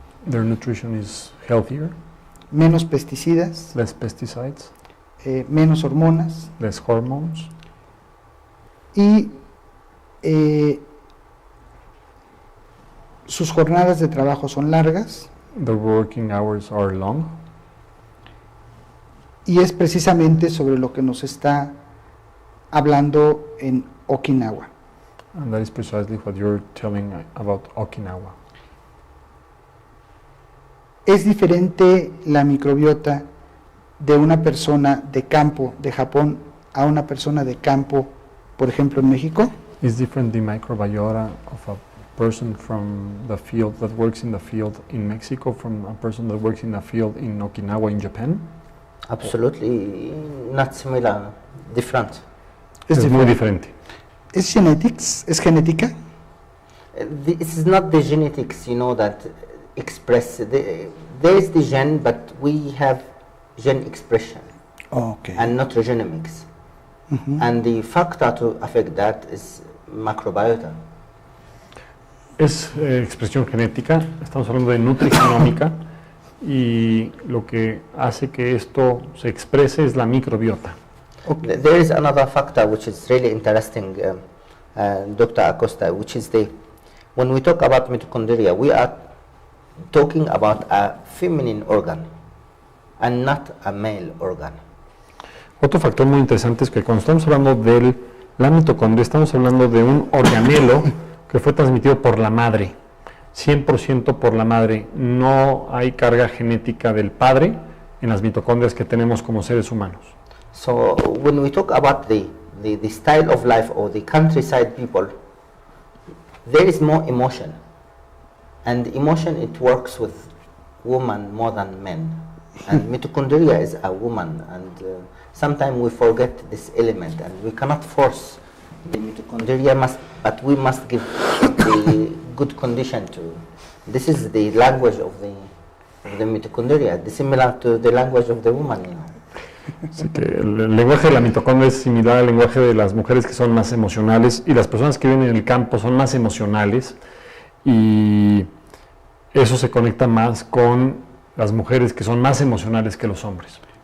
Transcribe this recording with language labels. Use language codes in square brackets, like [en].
[en] Their nutrition is healthier, [es] menos pesticidas, [en] less pesticides, [es] menos hormonas [en] less hormones, [es] y sus jornadas de trabajo son largas, [en] their working hours are long, [es] y es precisamente sobre lo que nos está hablando en Okinawa. [en] and that is precisely what you're telling about Okinawa. [es] ¿Es diferente la microbiota de una persona de campo de Japón a una persona de campo, por ejemplo, en México? [en] Is different the microbiota of a person from the field that works in the field in Mexico from a person that works in the field in Okinawa in Japan? Absolutely not similar, different. [es] Es muy diferente. ¿Es genetics? ¿Es genética? [en] This is not the genetics, you know, that express. There is the gene, but we have gene expression Okay. and not genomics. Ujú. And the factor to affect that is microbiota. [es] Es expresión genética, estamos hablando de nutrigenómica y lo que hace que esto se exprese es la microbiota. Ok. [en] There is another factor which is really interesting, Dr. Acosta, which is when we talk about mitochondria, we are talking about a feminine organ and not a male organ. [es] Otro factor muy interesante es que cuando estamos hablando de la mitocondria, estamos hablando de un organelo que fue transmitido por la madre. 100% por la madre. No hay carga genética del padre en las mitocondrias que tenemos como seres humanos. [en] So when we talk about the style of life or the countryside people, there is more emotion. And emotion, it works with women more than men. And mitochondria is a woman, and sometimes we forget this element, and we cannot force the mitochondria, but we must give the good condition to. This is the language of the mitochondria, similar to the language of the woman, you know. [es] Así que el lenguaje de la mitocondria es similar al lenguaje de las mujeres que son más emocionales, y las personas que viven en el campo son más emocionales, y eso se conecta más con las mujeres que son más emocionales que los hombres.